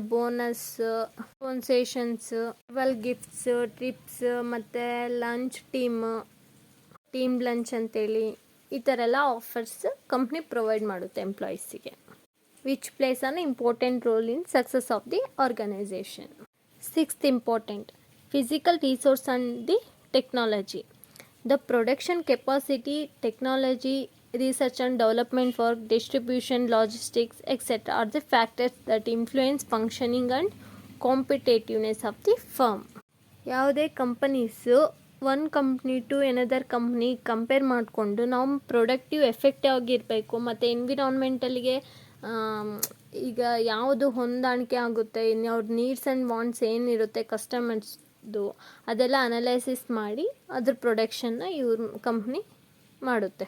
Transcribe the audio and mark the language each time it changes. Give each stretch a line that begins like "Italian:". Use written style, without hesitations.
Kannada: Bonus, ಕಾನ್ಸೆಷನ್ಸ್, gifts, trips ಮತ್ತು lunch, team lunch ಅಂತೇಳಿ ಈ ಥರ ಎಲ್ಲ ಆಫರ್ಸ್ ಕಂಪ್ನಿ ಪ್ರೊವೈಡ್ ಮಾಡುತ್ತೆ ಎಂಪ್ಲಾಯೀಸಿಗೆ,
English: which plays an important role in success of the organization. Sixth important, physical resource and the technology. The production capacity, technology, research and development work, distribution, logistics, etc. are the factors that influence functioning and competitiveness of the firm.
Kannada: ಯಾವುದೇ companies ಒಂದು company to another company compare ಮಾಡಿಕೊಂಡು ನಾವು productive effective ಆಗಿರಬೇಕು ಮತ್ತು ಎನ್ವಿರಾನ್ಮೆಂಟಲ್ಲಿಗೆ ಈಗ ಯಾವುದು ಹೊಂದಾಣಿಕೆ ಆಗುತ್ತೆ, ಇನ್ನು ಅವ್ರ ನೀಡ್ಸ್ ಆ್ಯಂಡ್ ವಾಂಟ್ಸ್ ಏನಿರುತ್ತೆ ಕಸ್ಟಮರ್ಸ್ದು, ಅದೆಲ್ಲ ಅನಲೈಸಿಸ್ ಮಾಡಿ ಅದ್ರ ಪ್ರೊಡಕ್ಷನ್ನ ಇವ್ರ ಕಂಪ್ನಿ ಮಾಡುತ್ತೆ.